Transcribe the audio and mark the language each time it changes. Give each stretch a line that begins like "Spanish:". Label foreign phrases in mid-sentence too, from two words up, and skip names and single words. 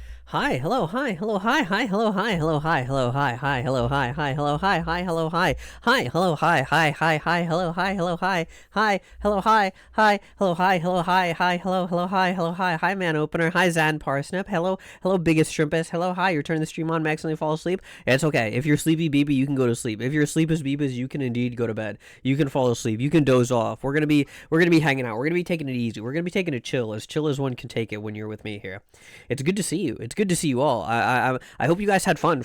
English: Hi, hello, hi, hello, hi, hi, hello, hi, hello, hi, hello, hi, hi, hello, hi, hi, hello, hi, hi, hello, hi, hi, hello, hi, hi, hi, hi, hello, hi, hello, hi, hi, hello, hi, hi, hello, hi, hello, hi, hi, hello, hi, hello, hi, man opener, hi, Zan Parsnip, hello, biggest shrimpus, hello, hi, you're turning the stream on, accidentally fall asleep. It's okay. If you're sleepy, BB, you can go to sleep. If you're sleepus, BBs, you can indeed go to bed. You can fall asleep. You can doze off. We're gonna be hanging out. We're gonna be taking it easy. We're gonna be taking it chill as one can take it when you're with me here. It's good to see you. It's good to see you all. I hope you guys had fun.